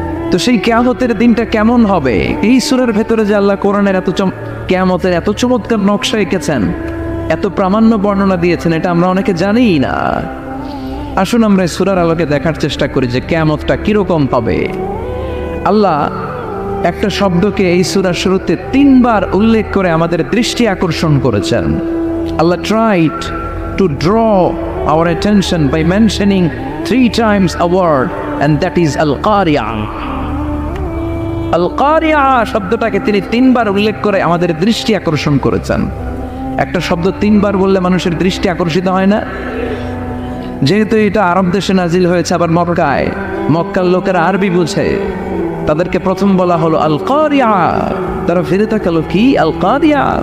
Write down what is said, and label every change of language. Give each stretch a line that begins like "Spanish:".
Bangla: তো সেই কিয়ামতের দিনটা কেমন হবে? এই সূরার ভেতরে যে আল্লাহ কোরআনের কিয়ামতের এত চমৎকার নকশা এঁকেছেন, এত প্রামাণ্য বর্ণনা দিয়েছেন, এটা আমরা অনেকে জানিই না। আসুন আমরা এই সূরার আলোকে দেখার চেষ্টা করি যে কিয়ামতটা কিরকম হবে। আল্লাহ একটা শব্দকে এই সূরার শুরুতে 3 বার উল্লেখ করে আমাদের দৃষ্টি আকর্ষণ করেছেন।
English: Allah tried to draw our attention by mentioning 3 times a word, and that is al-qari'ah.
Bangla: al-qari'ah শব্দটাকে তিনি 3 বার উল্লেখ করে আমাদের দৃষ্টি আকর্ষণ করেছেন। একটা শব্দ 3 বার বললে মানুষের দৃষ্টি আকর্ষিত হয় না? যেহেতু এটা আরব দেশে নাজিল হয়েছে, আবার মক্কায়, মক্কার লোকেরা আরবি বুঝে, তাদেরকে প্রথম বলা হলো আল কারিয়া, তারা ফিরে তাকালো, কি আল কারিয়া?